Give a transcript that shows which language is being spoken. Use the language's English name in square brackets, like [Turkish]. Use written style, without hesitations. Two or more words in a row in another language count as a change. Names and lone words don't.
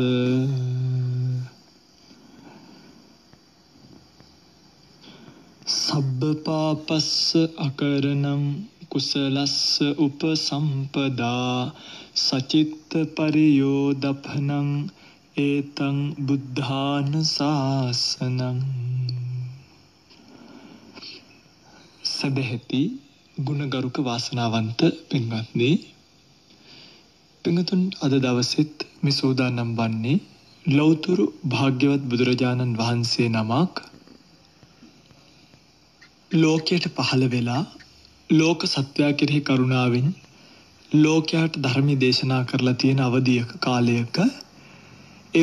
[Pali] සබ්බ පාපස්ස අකරණං කුසලස්ස උපසම්පදා සචිත්ත පරියෝදපනං ඒතං බුද්ධාන ශාසනං [Sinhala] සදහෙති ගුණගරුක වාසනාවන්ත පින්වත්නි පින්තුන් අද දවසෙත් මේ සෝදානම් වන්නේ ලෞතුරු භාග්‍යවත් බුදුරජාණන් වහන්සේ නමක් ලෝකයට පහළ වෙලා ලෝක සත්වයා කෙරෙහි කරුණාවෙන් ලෝකයට ධර්මයේ දේශනා කරලා තියෙන අවධියක කාලයක ඒ